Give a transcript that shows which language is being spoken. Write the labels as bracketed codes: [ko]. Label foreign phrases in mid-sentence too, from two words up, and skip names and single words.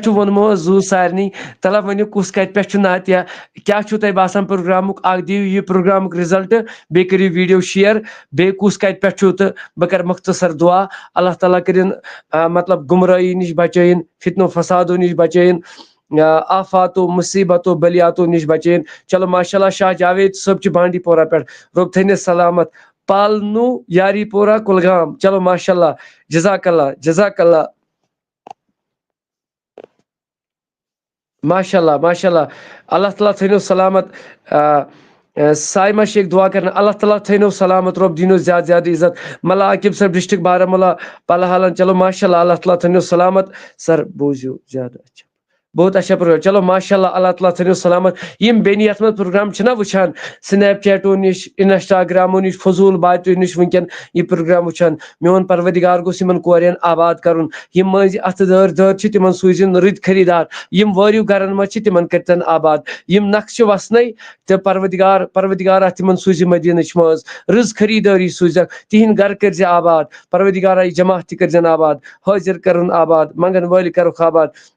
[ks] چھُ ووٚنمُت زوٗ سارنٕے تلہ ؤنِو کُس کتہِ پٮ۪ٹھ چھُ نعتیہ کیٛاہ چھُو تۄہہِ باسان پروگرامُک اکھ دِیِو یہِ پروگرامُک رِزلٹ بیٚیہِ کٔرِو ویٖڈیو شِیر بیٚیہِ کُس کتہِ پٮ۪ٹھ چھُو تہٕ بہٕ کرٕ مختصر دُعا [ar] اللہ تعالیٰ [ks] کٔرِنۍ مطلب گُمرٲیی نِش بچٲیِن فتنو فسادو نِش بچٲیِن آفاتو مُصیبتو بلیاتو نِش بچٲیِن چلو [ar] ماشاء اللہ [ks] شاہ جاوید صٲب چھِ بانڈی پورہ پٮ۪ٹھ رۄب تھٲینس سلامت پالنو یاری پورہ کُلگام چلو [ar] ماشاء اللہ جزاک اللہ ماشاء اللہ اللہ تعالیٰ [ks] تھٲینو سلامت سایمہ شیخ دعا کرنا [ar] اللہ تعالیٰ [ks] تھٲینو سلامت رۄب دِینو زیادٕ زیادٕ عزت ملا عاقب صٲب ڈسٹرک بارہمولہ پلہالن چلو [ar] ماشاء اللہ اللہ [ks] تعالیٰ تھٲینو سلامت سر بوٗزِو زیادٕ [ur] اچھا بہت اچھا [ks] پروگرام چلو [ar] ماشاء اللہ اللہ تعالیٰ [ks] تھٲینو سلامت یِم بیٚنہِ یتھ منٛز پروگرام چھِنہ وٕچھان سنیپ چیٹو نِش انسٹاگرامو نِش فضوٗل باتو نِش وٕنکٮ۪ن یہِ پروگرام وٕچھان میون پروردگار گوٚژھ یِمن کورٮ۪ن آباد کرُن یِم مٔنٛزۍ اتھٕ دٲر چھِ تِمن سوٗزِن رٕتۍ خٔریٖدار یِم وٲرِو گرن منٛز چھِ تِمن کٔرتن آباد یِم نقشہٕ وسنَے تہٕ پروردگارا تِمن سوٗزِ مدیٖنٕچ منٛز رٕژ خٔریٖدٲری سوٗزکھ تِہِنٛدۍ گرٕ کٔرزِ آباد پروردگارا یہِ جماعت تہِ کٔرزٮ۪ن آباد حٲضِر کرُن آباد منگن وٲلۍ کرُکھ آباد